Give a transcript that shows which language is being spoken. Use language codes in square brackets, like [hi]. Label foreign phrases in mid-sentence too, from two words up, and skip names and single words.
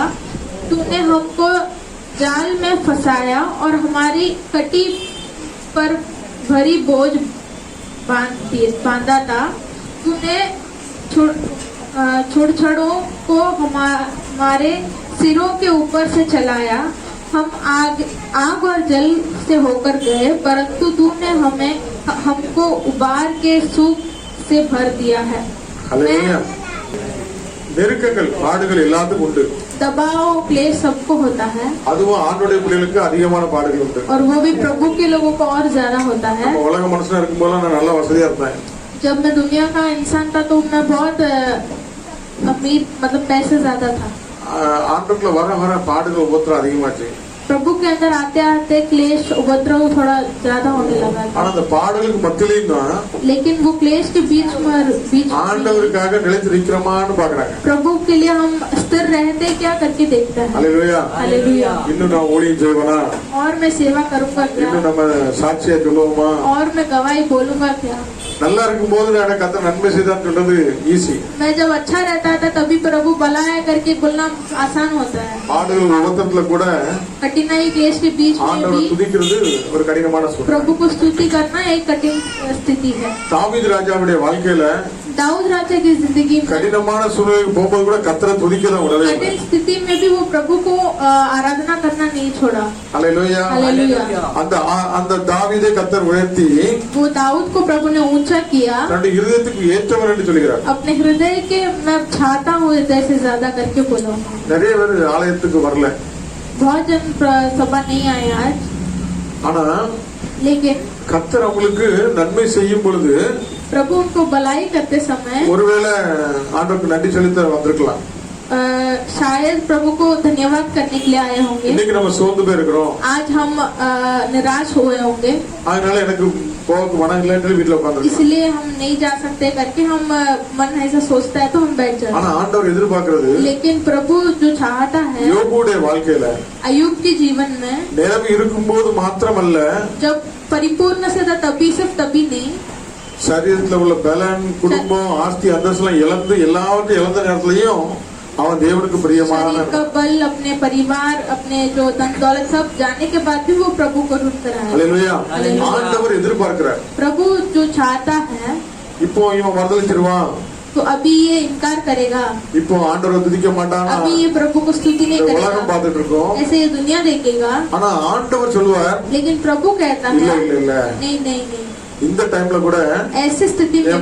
[hi] तूने हमको जाल में फंसाया और हमारी कटी पर भरी बोझ बांधा था, तूने छुड़छड़ों को हमारे सिरों के ऊपर से चलाया, हम आग और जल से होकर गए, परंतु तूने हमको उबार के सूप से भर दिया है। [ta] நெருக்கங்கள் பாடுகள் எல்லாத்துக்கும் உண்டு. [hi] दबाव क्लेश सबको होता है, [ta] அதுவும் ஆண்டவருடைய பிள்ளைகளுக்கு அதிகமான பாடுகள் உண்டு. [hi] और वो भी प्रभु के लोगों को और ज्यादा होता है. [ta] உலக மனுஷனா இருக்கும்போது நான் நல்ல வசதியா இருந்தேன். [hi] जब मैं दुनिया का इंसान था तो मैं बहुत अमीर, मतलब पैसे ज्यादा था. [ta] ஆண்டுக்குள்ள வர வர பாடுகள் உபத்திரம் அதிகமாச்சு. [hi] प्रभु के अंदर आते आते क्लेश उपद्रव थोड़ा ज्यादा होने लगा था. [ta] ஆனா அந்த பாடுகளுக்கு மத்தியிலும் தான், [hi] लेकिन वो क्लेश के बीच [ta] ஆண்டவருக்காக நிலைத்து நிக்கிறோமான்னு பாக்குறாங்க. [hi] प्रभु के लिए हम स्थिर रहते क्या करके देखते हैं. हालेलुया, हालेलुया. [ta] இன்னும் நான் ஊழியம் செய்வேனா, [hi] और मैं सेवा करूंगा क्या, [ta] இன்னும் நம்ம சாட்சியா சொல்லுவோமா, [hi] और मैं गवाही बोलूंगा क्या. [ta] நல்லா இருக்கும்போது எனக்கு கர்த்தர் நன்மை செய்தான்னு சொல்றது ஈஸி. [hi] मैं जब अच्छा रहता था तभी प्रभु भलाया करके बोलना आसान होता है. [ta] பாடுகள் உபத்திரத்துல கூட [hi] कठिनाई क्लेश के बीच में [ta] ஆண்டவரை [hi] भी [ta] துதிக்கிறது ஒரு கடினமான சூழ்நிலை. [hi] प्रभु को स्तुति करना एक कठिन स्थिति है. [ta] தாவீது ராஜாவுடைய வாழ்க்கையில [hi] दाऊद राजा की जिंदगी में [ta] கடினமான சூழ்நிலைக்கு போகும்போது கூட கர்த்தரை துதிக்கதான் விடவே இல்லை. [hi] कठिन स्थिति में भी वो प्रभु को आराधना करना नहीं छोड़ा. हालेलुया, हालेलुया. [ta] அந்த தாவீதை கர்த்தர் உயர்த்தி [hi] वो दाऊद को प्रभु ने ऊंचा किया, [ta] தன்னுடைய இருதயத்துக்கு ஏற்றவர் என்று சொல்கிறார். [hi] अपने हृदय के मैं चाहता हूँ हृदय से ज्यादा करके बोलो. [ta] நிறைய பேர் ஆலயத்துக்கு வரல, [hi] बहुत जन सभा नहीं आए आज, [ta] ஆனா [hi] लेकिन [ta] கர்த்தர் அவங்களுக்கு நன்மை செய்யும் பொழுது [hi] प्रभु उनको भलाई करते समय [ta] ஒருவேளை ஆண்டவருக்கு நன்றி செலுத்த வந்திருக்கலாம். [hi] शायद प्रभु को धन्यवाद करने के लिए आए होंगे. [ta] இன்னைக்கு நம்ம சோர்ந்து போயிருக்கிறோம், [hi] आज हम निराश हुए होंगे, [ta] அதனால எனக்கு போக மனம் இல்லைன்னு வீட்டுல உட்கார்ந்து. [hi] इसलिए हम नहीं जा सकते करके हम मन ऐसा सोचता है तो हम बैठ जाते [ta] ஆனா [hi] हैं. [ta] ஆண்டவர் எதிர்பார்க்கிறது, [hi] लेकिन प्रभु जो चाहता है [ta] யோபுடைய வாழ்க்கையில [hi] अय्यूब के जीवन में, [ta] நிலைமை இருக்கும்போது மாத்திரமல்ல, [hi] जब परिपूर्ण से था तभी सिर्फ तभी नहीं, [ta] சரீரத்துல உள்ள பலன், குடும்பம், ஆஸ்தி, அந்தஸ்தெல்லாம் இழந்து எல்லாவற்றையும் இழந்த நேரத்திலையும் அவன் தேவனுக்கு பிரியமான [hi] शरीर का बल, अपने परिवार, अपने जो धन दौलत सब जाने के बाद भी वो प्रभु को ढूंढ कर आया. [ta] அல்லேலூயா. அல்லேலூயா. ஆண்டவர் எதிர்பார்க்கிறார். [hi] प्रभु जो चाहता है [ta] இப்போ இவன் மறுதலிச்சிருவான், [hi] तो अभी ये इनकार करेगा, [ta] இப்போ ஆண்டவரை துதிக்க மாட்டானா, [hi] अभी ये प्रभु को स्तुति नहीं [ta] உலகம் [hi] करेगा, [ta] பார்த்துட்டு இருக்கோம். [hi] ऐसे ये दुनिया देखेगा. [ta] ஆனா ஆண்டவர் சொல்லுவார், [hi] लेकिन प्रभु कहता [ta] இல்ல [hi] है [ta] இல்ல இல்ல, [hi] नहीं नहीं नहीं, [ta] இந்த டைம்ல கூட [hi] ऐसी स्थिति में